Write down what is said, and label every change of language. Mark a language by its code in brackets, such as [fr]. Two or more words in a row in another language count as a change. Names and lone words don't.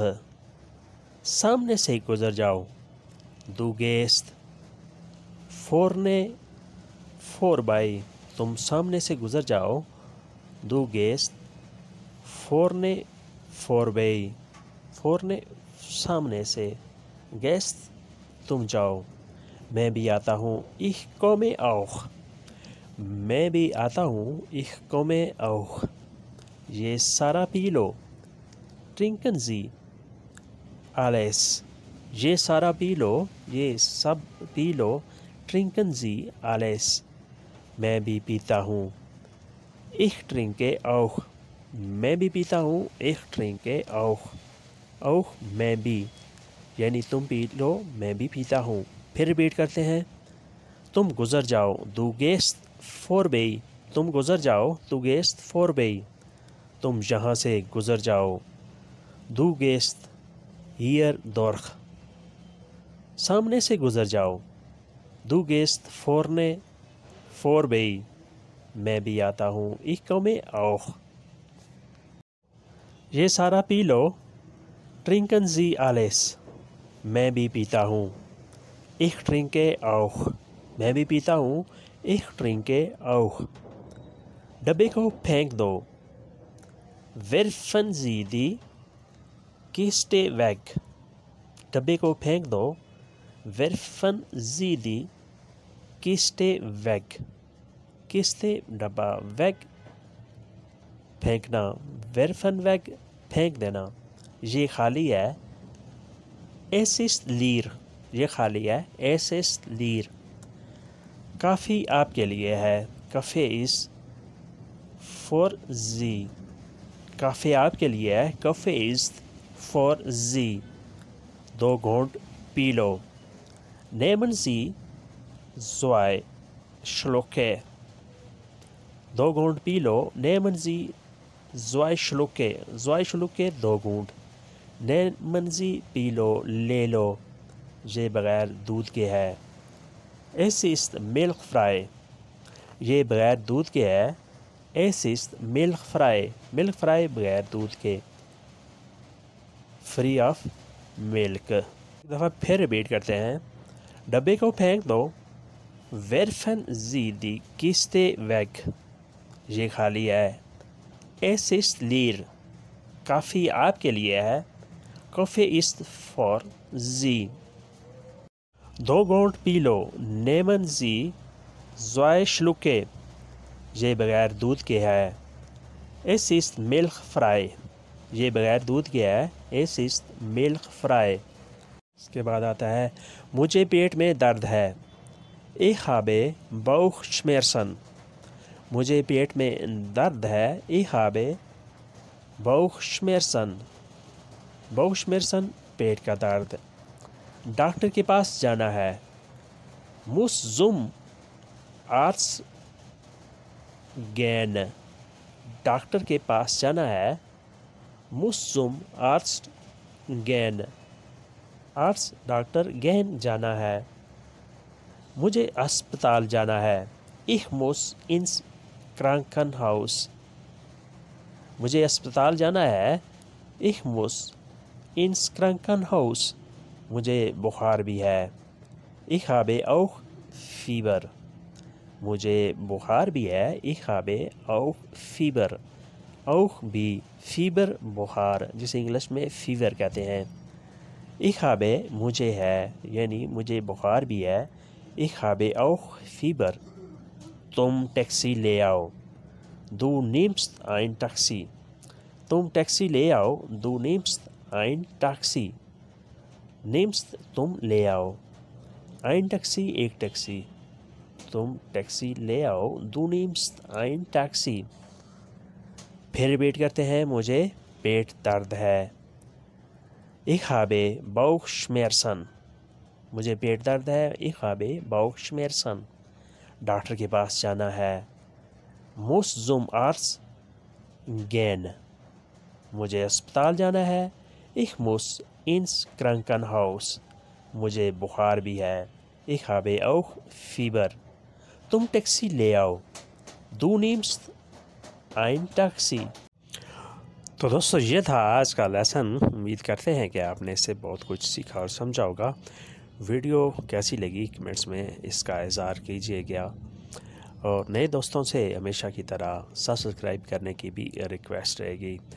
[ur] سامنے سے گزر جاؤ, [de] du gehst vorne vorbei. [ur] تم سامنے سے گزر جاؤ, [de] du gehst vorne vorbei. [ur] فورنے سامنے سے، گیسٹ تم جاؤ. میں بھی آتا ہوں, [de] ich komme auch। [ur] میں بھی آتا ہوں, [de] ich komme auch। [ur] یہ سارا پی لو, [de] trinken Sie alles। [ur] یہ سارا پی لو، یہ سب پی لو, [de] trinken Sie alles। [ur] میں بھی پیتا ہوں, [de] ich trinke auch। [ur] میں بھی پیتا ہوں, [de] ich trinke auch। [ur] auch میں بھی، یعنی تم پی لو میں بھی پیتا ہوں. پھر ریپیٹ کرتے ہیں. تم گزر جاؤ, [de] du gehst vorbei. [ur] تم گزر جاؤ, [de] du gehst vorbei. [ur] تم یہاں سے گزر جاؤ, [de] du gehst hier durch. [ur] سامنے سے گزر جاؤ, [de] du gehst vorne vorbei. [ur] میں بھی آتا ہوں, [de] ich komme auch। [ur] یہ سارا پی لو, [de] trinken Sie alles। [ur] میں بھی پیتا ہوں, [de] ich trinke auch। [ur] میں بھی پیتا ہوں, [de] ich trinke auch। [ur] ڈبے کو پھینک دو, [de] werfen Sie die Kiste weg। [ur] ڈبے کو پھینک دو, [de] werfen Sie die Kiste weg। [ur] Kiste ڈبہ, weg پھینکنا, [de] werfen weg [ur] پھینک دینا. یہ خالی ہے, [de] es ist leer। [ur] یہ خالی ہے, [de] es ist leer। [ur] کافی آپ کے لیے ہے, [de] Kaffee ist for Sie. [ur] کافے آپ کے لیے ہے, [de] Kaffee ist for Sie. [ur] دو گھونٹ پی لو, [de] nehmen Sie zwei Schlucke। [ur] دو گھونٹ پی لو, [de] nehmen Sie zwei Schlucke। zwei Schlucke [ur] دو گھونٹ, [de] nehmen Sie [ur] پی لو، لے لو. یہ بغیر دودھ کے ہے, [de] es ist milchfrei। [ur] یہ بغیر دودھ کے ہے, [de] es ist milchfrei। [ur] milchfrei بغیر دودھ کے, [en] free of milk। [ur] ایک دفعہ پھر ریپیٹ کرتے ہیں. ڈبے کو پھینک دو, [de] werfen Sie die Kiste weg। [ur] یہ خالی ہے, [de] es ist leer। [ur] کافی آپ کے لیے ہے, [de] Kaffee ist for Sie। [ur] دو گھونٹ پی لو, [de] nehmen Sie zwei Schlucke। [ur] یہ بغیر دودھ کے ہے, [de] es ist milchfrei। [ur] یہ بغیر دودھ کے ہے, [de] es ist milchfrei। [ur] اس کے بعد آتا ہے، مجھے پیٹ میں درد ہے, [de] ich habe Bauchschmerzen। [ur] مجھے پیٹ میں درد ہے, [de] ich habe Bauchschmerzen। [ur] Bauchschmerzen پیٹ کا درد. ڈاکٹر کے پاس جانا ہے, [de] muss zum Arzt gehen। [ur] ڈاکٹر کے پاس جانا ہے, [de] muss zum Arzt gehen। [ur] Arzt ڈاکٹر, gehen جانا ہے. مجھے اسپتال جانا ہے, [de] ich muss ins Krankenhaus। [ur] مجھے اسپتال جانا ہے, [de] ich muss ins Krankenhaus। [ur] مجھے بخار بھی ہے, [de] ich habe auch Fieber। [ur] مجھے بخار بھی ہے, [de] ich habe auch Fieber। [ur] auch بھی, Fieber بخار، جسے انگلش میں فیور کہتے ہیں. [de] ich habe [ur] مجھے ہے، یعنی مجھے بخار بھی ہے, [de] ich habe auch Fieber। [ur] تم ٹیکسی لے آؤ, [de] du nimmst ein Taxi। [ur] تم ٹیکسی لے آؤ, [de] du nimmst ein Taxi। [ur] nimmst تم لے آؤ, [de] ein Taxi [ur] ایک ٹیکسی. تم ٹیکسی لے آؤ. [de] Du nimmst ein Taxi. [ur] پھر ریپیٹ کرتے ہیں, مجھے پیٹ درد ہے. [de] Ich habe Bauchschmerzen. [ur] مجھے پیٹ درد ہے. [de] Ich habe Bauchschmerzen. [ur] ڈاکٹر کے پاس جانا ہے. [de] Muss zum Arzt gehen. [ur] مجھے اسپتال جانا ہے. [de] Ich muss ins Krankenhaus. [ur] مجھے بخار بھی ہے. [de] Ich habe auch Fieber. [ur] تم ٹیکسی لے آؤ. [de] Du nimmst ein Taxi. [ur] تو دوستو یہ تھا آج کا لیسن. امید کرتے ہیں کہ آپ نے اس سے بہت کچھ سیکھا اور سمجھا ہوگا. ویڈیو کیسی لگی کمنٹس میں اس کا اظہار کیجیے گا, اور نئے دوستوں سے ہمیشہ کی طرح سبسکرائب کرنے کی بھی ریکویسٹ رہے گی.